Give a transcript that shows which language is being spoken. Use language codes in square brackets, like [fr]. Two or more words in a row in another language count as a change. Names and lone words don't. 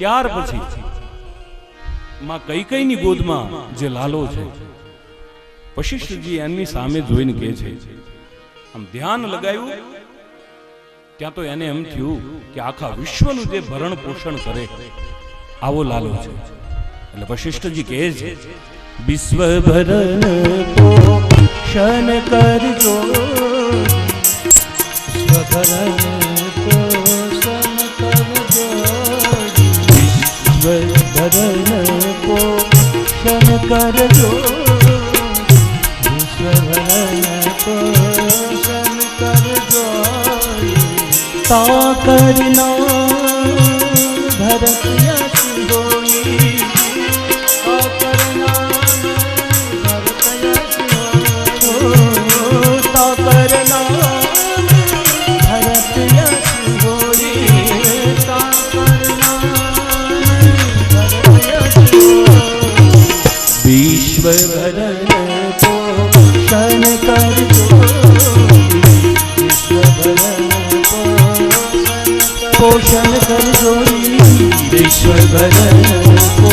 [gu] ત્યાર પછી માં કૈકેયીની ગોદમાં જે લાલો છે, વશિષ્ઠજી એમની સામે જોઈને કહે છે, આમ ધ્યાન લગાવ્યું ત્યાં તો એને એમ થયું કે આખા વિશ્વનું જે ભરણ પોષણ કરે આવો લાલો છે। એટલે વશિષ્ઠજી કહે છે, [awa] विश्व भरण पोषण करजो, स्वभरण पोषण करजो, विश्व भरण पोषण करजो, स्वभरण पोषण करजो। ता करना भरत यश होई, ता करना भरत यश होई, ता करना भरत यश होई, ता करना भरत यश होई। विश्व भरण पोषण करजो, पोषण करजो, विश्व भरण